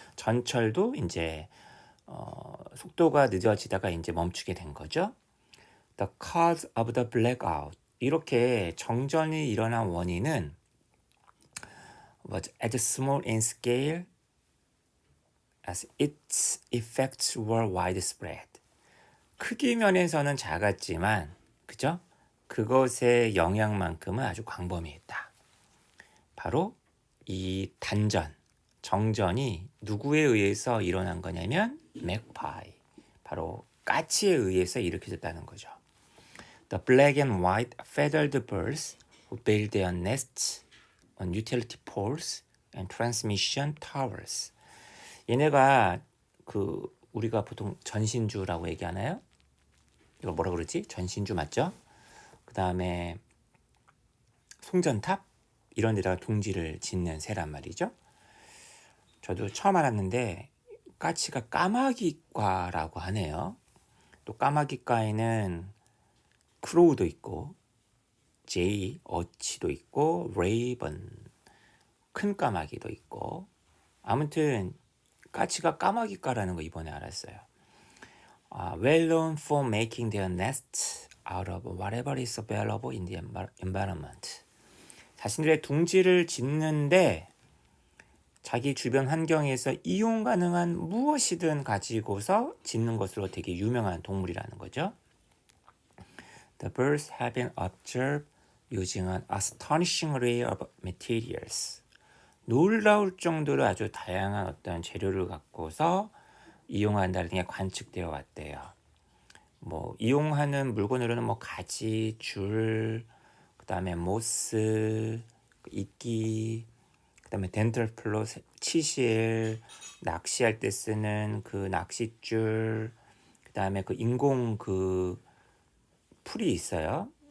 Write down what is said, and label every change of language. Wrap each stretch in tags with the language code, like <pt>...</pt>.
<ko>전철도 이제 속도가 늦어지다가 이제 멈추게 된 거죠.</ko> <en>The cause of the blackout.</en> <ko>이렇게 정전이 일어난 원인은</ko> <en>was as small in scale as its effects were widespread.</en> <ko>크기 면에서는 작았지만, 그죠? 그것의 영향만큼은 아주 광범위했다. 바로 이 정전이 누구에 의해서 일어난 거냐면 magpie, 바로 까치에 의해서 일으켜졌다는 거죠.</ko> <en>The black and white feathered birds who build their nests on utility poles and transmission towers.</en> <ko>얘네가 우리가 보통 전신주라고 얘기하나요? 이거 뭐라 그러지? 전신주 맞죠? 그 다음에 송전탑? 이런 데다가 둥지를 짓는 새란 말이죠. 저도 처음 알았는데 까치가 까마귀과라고 하네요. 또 까마귀과에는 크로우도 있고 제이, 어치도 있고 레이번, 큰 까마귀도 있고, 아무튼 까치가 까마귀과라는 거 이번에 알았어요.</ko> <en>Well known for making their nests out of whatever is available in the environment.</en> <ko>자신들의 둥지를 짓는데 자기 주변 환경에서 이용 가능한 무엇이든 가지고서 짓는 것으로 되게 유명한 동물이라는 거죠.</ko> <en>The birds have been observed using an astonishing array of materials.</en> <ko>놀라울 정도로 아주 다양한 어떤 재료를 갖고서 이용한다는 게 관측되어 왔대요. 뭐 이용하는 물건으로는 뭐 가지, 줄, 그다음에 모스, 이끼, 그다음에 덴털 플로, 치실, 낚시할 때 쓰는 그 낚싯줄, 그다음에 그 인공 그 풀이 있어요.</ko>